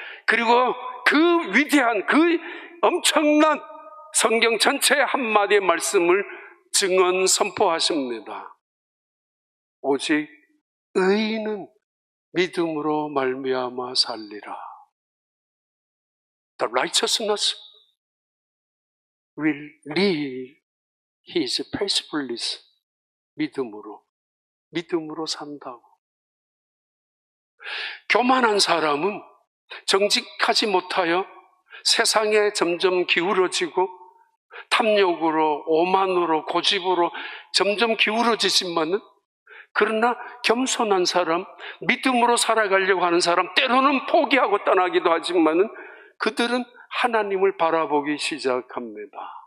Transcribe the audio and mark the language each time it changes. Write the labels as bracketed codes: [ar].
[ko] 그리고 그 위대한, 그 엄청난 성경 전체의 한마디의 말씀을 증언 선포하십니다. 오직 의인은 믿음으로 말미암아 살리라. [en] The righteousness will live his faithfulness. [ko] 믿음으로 산다고. 교만한 사람은 정직하지 못하여 세상에 점점 기울어지고 탐욕으로, 오만으로, 고집으로 점점 기울어지지만은, 그러나 겸손한 사람, 믿음으로 살아가려고 하는 사람, 때로는 포기하고 떠나기도 하지만은 그들은 하나님을 바라보기 시작합니다.